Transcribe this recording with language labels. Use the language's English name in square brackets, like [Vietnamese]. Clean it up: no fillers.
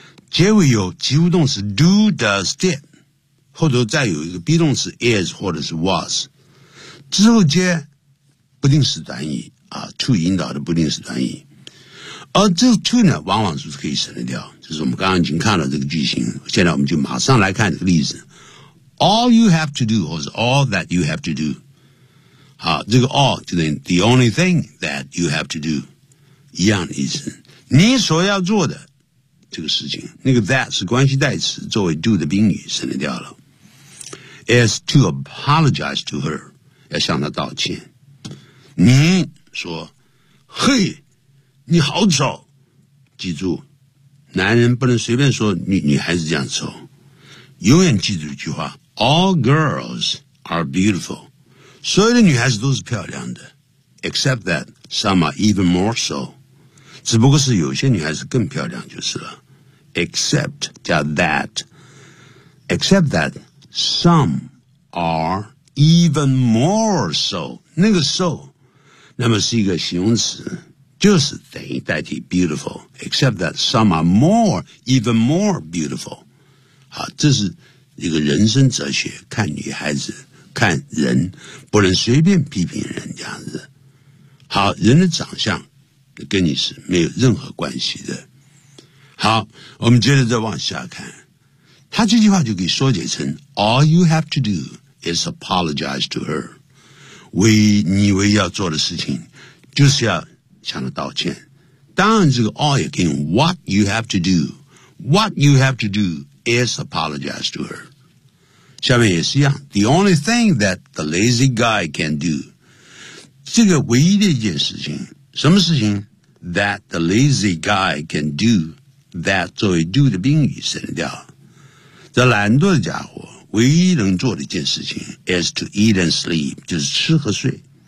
[Chinese] 结尾有及物动词 do, does, did, 后头再有一个 be 动词 is 或者是 was, 之后接不定时短语啊 to 引导的不定时短语。而这个 to 呢往往是可以省得掉，就是我们刚刚已经看了这个句型，现在我们就马上来看这个例子。 [English] All you have to do, 或者 all that you have to do, 好，这个 all 就等于 the only thing that you have to do, 一样的意思。 [Chinese] 你所要做的这个事情，那个 that 是关系代词，作为 do 的宾语省略掉了。 [English] Is to apologize to her，要向她道歉。 [Chinese] 你说，嘿，你好丑，记住，男人不能随便说女孩子这样丑。永远记住一句话 ： All girls are beautiful，所有的女孩子都是漂亮的 ， except that some are even more so，只不过是有些女孩子更漂亮就是了。 [English] Except 加 that, except that some are even more so. [Chinese] 那个 so, 那么是一个形容词，就是等于代替 beautiful. [English] Except that some are more, even more beautiful. [Chinese] 好，这是一个人生哲学，看女孩子，看人，不能随便批评人这样子。好，人的长相跟你是没有任何关系的。好，我们接着再往下看。他这句话就可以缩解成 All you have to do is apologize to her。你唯一要做的事情就是要向她道歉。 [English] 当然这个 all 也可以用 What you have to do, What you have to do is apologize to her。 [Chinese] 下面也是一样， The only thing that the lazy guy can do，这个唯一的一件事情，什么事情？ That the lazy guy can dodo. That 作为 do 的宾语省掉，这懒惰的家伙唯一能做的一件事情 is to eat and sleep，就是吃和睡。